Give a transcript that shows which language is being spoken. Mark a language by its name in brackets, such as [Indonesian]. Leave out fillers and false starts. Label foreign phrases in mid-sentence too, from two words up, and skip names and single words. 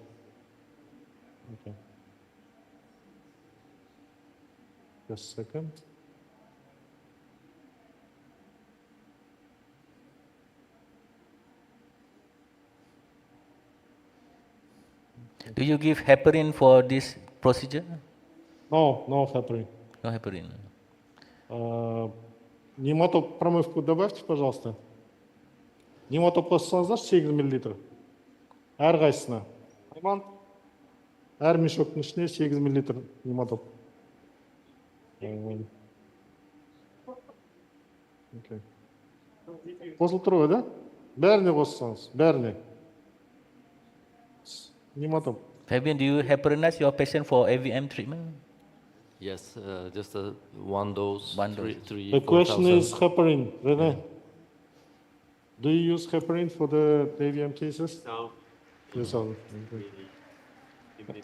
[English] Okay. Just a second. Do you give heparin for this procedure? No, no heparin. No heparin. [Russian] Нематоп промывку добавьте, пожалуйста. [Kazakh] Нематоп қоссаңыздар 8 мл. Әрқайсысына. Айман, әр мешоктың ішіне 8 мл нематоп. Қосылып тұр ғой, да? Бәріне қоссаңыз, бәріне. Нематоп. [English] Fabian, do you heparinize your patient for AVM treatment? Yes, just one dose. One dose. The question is heparin, Rene. Do you use heparin for the AVM cases? No. Yes, sir. Really.